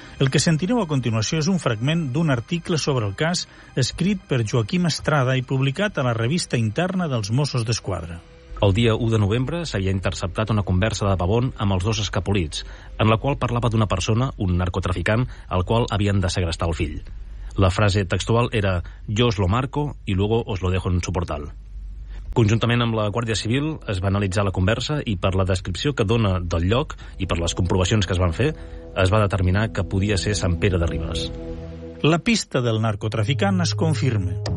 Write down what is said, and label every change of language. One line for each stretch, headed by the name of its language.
Catalan: El que sentireu a continuació és un fragment d'un article sobre el cas escrit per Joaquim Estrada i publicat a la revista interna dels Mossos d'Esquadra. El dia 1 de novembre s'havia interceptat una conversa de Pavón amb els dos escapolits, en la qual parlava d'una persona, un narcotraficant, al qual havien de segrestar el fill.
Spanish: La frase textual era «Yo os lo marco y luego os lo dejo en su portal».
Catalan: Conjuntament amb la Guàrdia Civil es va analitzar la conversa i per la descripció que dona del lloc i per les comprovacions que es van fer, es va determinar que podia ser Sant Pere de Ribes. La pista del narcotraficant es confirma.